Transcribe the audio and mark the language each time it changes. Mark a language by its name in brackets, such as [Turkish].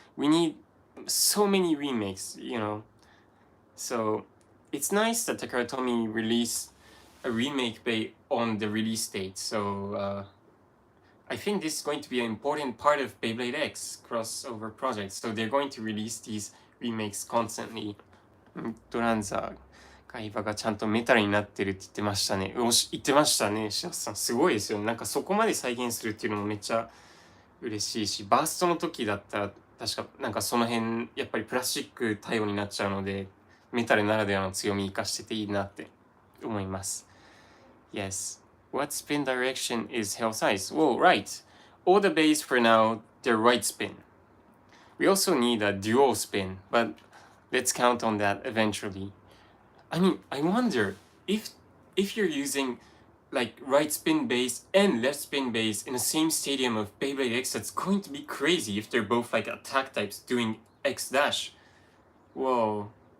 [English] We need so many remakes, you know. So it's nice that Takara Tomy released a remake bay on the release date. So I think this is going to be an important part of Beyblade X crossover project. So they're going to release these remakes constantly. [Japanese] ドランザー会話がちゃんとメタルになってるって言ってましたね。言ってましたね、シャスさん。すごいですよね。なんかそこまで再現するっていうのもめっちゃ嬉しいし、バーストの時だったら確かなんかその辺やっぱりプラスチック対応になっちゃうので、メタルならではの強み生かしてていいなって思います。 [English] Yes. What spin direction is Hell Size? Well, right. All the bays for now, they're right spin. We also need a dual spin, but let's count on that eventually. I mean, I wonder if you're using like right spin base and left spin base in the same stadium of Beyblade X, that's going to be crazy if they're both like attack types doing X dash. Whoa.